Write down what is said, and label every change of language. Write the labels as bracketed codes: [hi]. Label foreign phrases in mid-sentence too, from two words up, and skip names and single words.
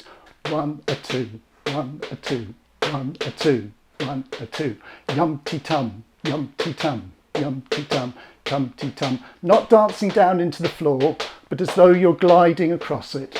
[en] 1, a 2, 1, a 2, 1, a 2, 1, a 2. Yum-ti-tum, yum-ti-tum, yum-ti-tum, tum-ti-tum. Not dancing down into the floor, but as though you're gliding across it.